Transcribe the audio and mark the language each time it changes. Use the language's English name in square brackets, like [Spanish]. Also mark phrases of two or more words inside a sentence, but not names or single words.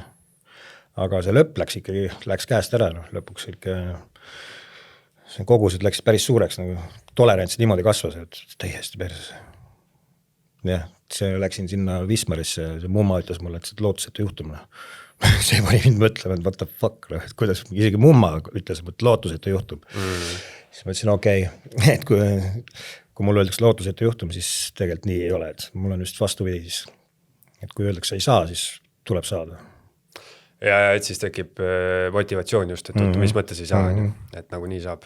[Estonian] Aga see lõpp läks käest ära, lõpuks ikka see kogused läks päris suureks, nagu tolerants niimoodi kasvas, et täiesti perses. Jah, see läksin sinna Wismarisse, see mumma ütles mulle, et see lootusetu juhtumine. See pani mind mõtlema, et [English] what the fuck, [Estonian] et kuidas isegi mumma ütles, et lootusetu juhtum. Siis ma ütlesin, okei, et kui mul öeldakse lootusetu juhtum, siis tegelikult nii ei ole, et mul on just vastupidi siis. Et kui öeldakse ei saa, siis tuleb saada. Ja et siis tekib motivatsioon just, et mis mõttes ei saa, et nagu nii saab.